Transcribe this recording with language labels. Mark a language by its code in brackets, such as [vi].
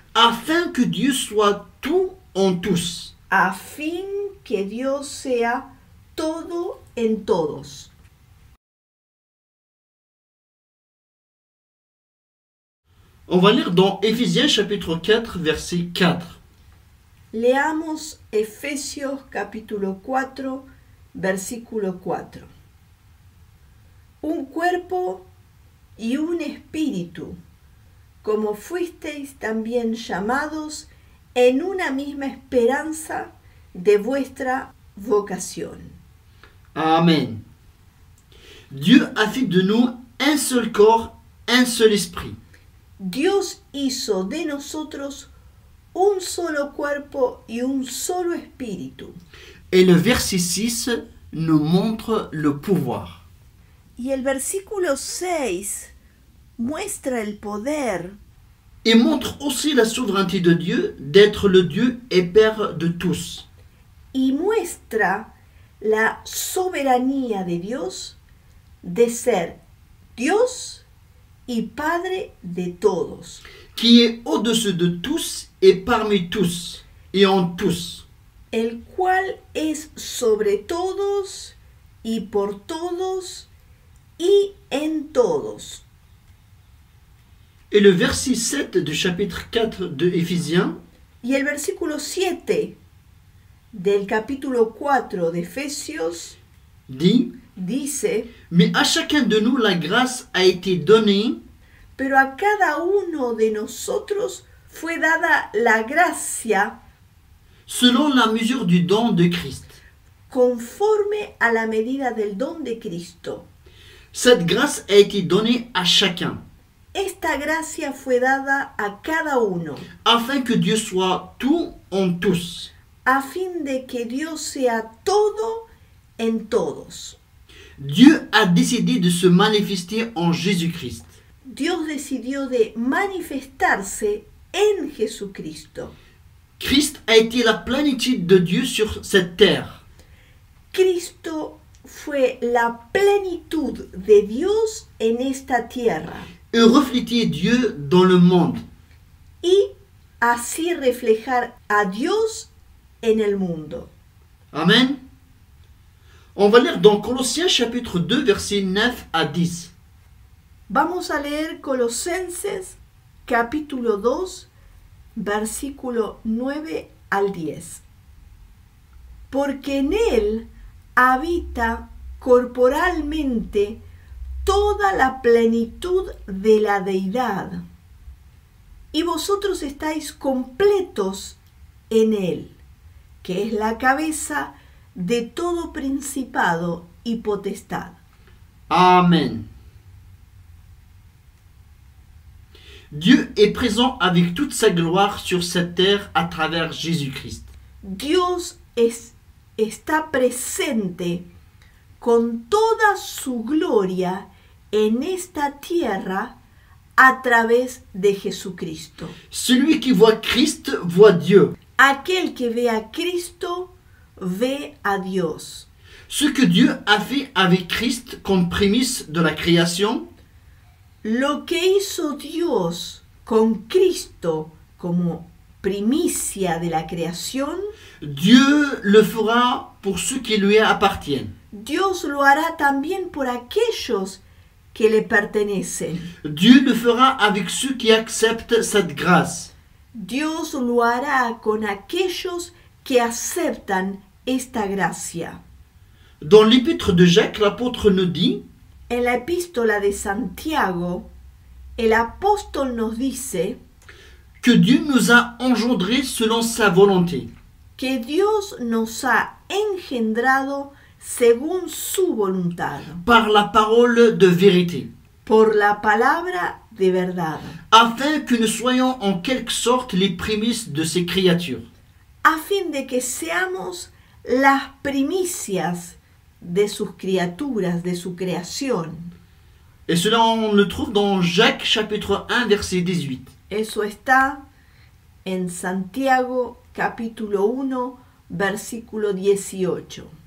[fr] afin que Dieu soit tout en tous. [es] a fin que Dios sea todo en todos. [fr] On va lire dans Éphésiens chapitre 4, verset 4. [es] Leamos Efesios capítulo 4, versículo 4. Un cuerpo y un espíritu, como fuisteis también llamados en una misma esperanza de vuestra vocación. Amen. [fr] Dieu a fait de nous un seul corps, un seul esprit. [es] Dios hizo de nosotros un solo cuerpo y un solo espíritu. [fr] Et le verset 6 nous montre le pouvoir. [es] Y el versículo 6 muestra el poder [fr] Et montre aussi la souveraineté de Dieu d'être le Dieu et Père de tous. [es] y muestra la soberanía de Dios de ser Dios y Padre de todos, [fr] Qui est au-dessus de tous et parmi tous et en tous. [es] el cual es sobre todos y por todos y en todos. [fr] Et le verset 7 du chapitre 4 de Éphésiens [es] Y el versículo 7 del capítulo 4 de Efesios [fr] dit, [es] dice, [fr] mais à chacun de nous la grâce a été donnée [es] pero a cada uno de nosotros fue dada la gracia [fr] selon la mesure du don de Christ. [es] conforme a la medida del don de Cristo. [fr] Cette grâce a été donnée à chacun, [es] Esta gracia fue dada a cada uno, [fr] afin que Dieu soit tout en tous. [es] a fin de que Dios sea todo en todos. [fr] Dieu a décidé de se manifester en Jésus-Christ. [es] Dios decidió de manifestarse en Jesucristo. [fr] Christ a été la plénitude de Dieu sur cette terre. [es] Cristo fue la plenitud de Dios en esta tierra [fr] Et refléter Dieu dans le monde. [es] y así reflejar a Dios en el mundo. Amen. [fr] On va lire dans Colossiens chapitre 2 versets 9 à 10. [es] Vamos a leer Colosenses capítulo 2, versículo 9 al 10. Porque en él habita corporalmente toda la plenitud de la deidad, y vosotros estáis completos en él, que es la cabeza de todo principado y potestad. Amen. [fr] Dieu est présent avec toute sa gloire sur cette terre à travers Jésus-Christ. [es] Dios está presente con toda su gloria en esta tierra a través de Jesucristo. [fr] Celui qui voit Christ voit Dieu. [es] Aquel que ve a Cristo ve a Dios. [fr] Ce que Dieu a fait avec Christ comme prémisse de la création, [es] Lo que hizo Dios con Cristo como primicia de la creación, [fr] Dieu le fera pour ceux qui lui appartiennent. [es] Dios lo hará también por aquellos que le pertenecen. [fr] Dieu le fera avec ceux qui acceptent cette grâce. [es] Dios lo hará con aquellos que aceptan esta gracia. [fr] Dans l'épître de Jacques, l'apôtre nous dit, [es] En la epístola de Santiago, el apóstol nos dice [fr] que Dieu nous a engendrés selon sa volonté. [es] que Dios nos ha engendrado según su voluntad, [fr] Par la parole de vérité, [es] por la palabra de verdad, [fr] afin que nous soyons en quelque sorte les prémices de ces créatures. [es] a fin de que seamos las primicias de sus criaturas, de su creación. [fr] Et cela, on le trouve dans Jacques chapitre 1, verset 18. [es] Eso está en Santiago capítulo 1, versículo 18.